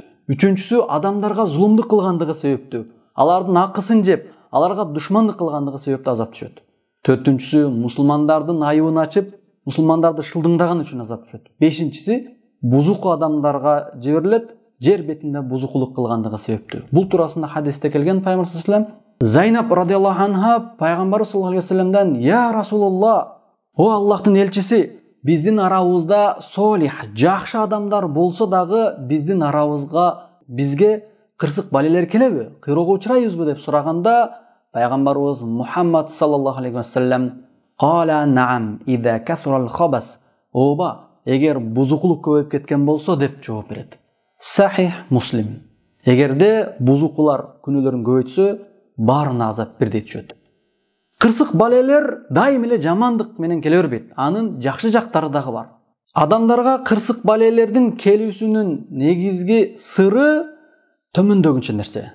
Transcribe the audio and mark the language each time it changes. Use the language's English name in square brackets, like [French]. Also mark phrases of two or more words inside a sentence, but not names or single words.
[Kyrgyz] Үчүнчүсү адамдарга зулумдук кылгандыгы себептүү. Алардын акысын жеп, аларга душмандык кылгандыгы себептүү азап түшөт. Төртүнчүсү мусулмандардын айыбын ачып, мусулмандарды шылдыңдаган үчүн азап түшөт. Бешинчиси бузуку адамдарга жиберилет, жер бетинде бузукулук кылгандыгы себептүү. Бул туурасында хадисте келген пайгамбар [Arabic] صلى الله عليه وسلم [Kyrgyz] Зайнаб [Arabic] رضي الله عنها [Kyrgyz] пайгамбар [Arabic] صلى الله عليه وسلم: [Kyrgyz] "Я Расулулла, о Аллахтын элчиси, биздин арабызда солих, жакшы адамдар болсо дагы биздин арабызга бизге кырсык балелер келеби? Кыйроого учурайбызбы?" деп сураганда, пайгамбарыбыз Мухаммад [Arabic] صلى الله عليه وسلم: "قال نعم إذا كثر الخبث." [Kyrgyz] Ооба, эгер бузукулук көбөйүп кеткен болсо деп жооп берет. Сахих Муслим. Эгерде бузукулар күнөөлөрүн көбөйтсө, баарына азап бирдей түшөт. Кырсык балелер дайым эле жамандык менен келе бербейт. Анын жакшы жактары дагы бар. Адамдарга кырсык балелердин келүүсүнүн негизги сыры төмөндөгүнчө нерсе.